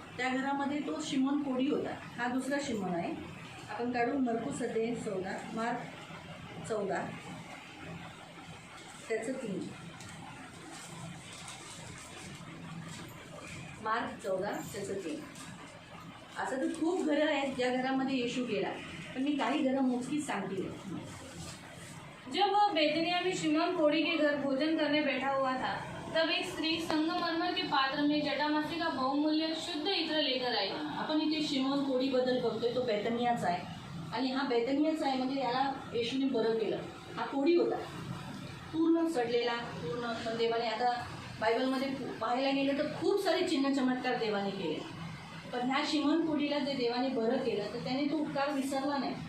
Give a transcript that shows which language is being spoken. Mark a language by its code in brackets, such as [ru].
[mr] त्या घरामध्ये तो शिमोन कोडी होता. हा दुसरा शिमोन आहे. आपण काढू मरकुस अध्याय 14, मार्क 14 त्याचं 3. मार्क 14 त्याचं 3. असं तर खूप घरं आहेत ज्या घरामध्ये येशू गेला, पण मी काही घरं मोजकीच सांगते. [hi] जब वह बेतनिया में शिमोन कोढ़ी के घर भोजन करने बैठा हुआ था, तब एक स्त्री संगमरमर के पात्र में जटामासी का बहुमूल्य शुद्ध इत्र लेकर आई. [mr] आपण इथे शिमोन कोडीबद्दल बघतोय. तो बेतनियाचा आहे. आणि हा बेतनियाचा आहे म्हणजे याला येशूने बरं केलं. हा कोडी होता, पूर्ण सडलेला, पूर्ण. पण देवाने आता बायबलमध्ये पाहायला गेलं तर खूप सारे चिन्ह चमत्कार देवाने केले. पण ह्या शिमोन कोडीला जे देवाने बरं केलं, तर त्याने तो उपकार विसरला नाही.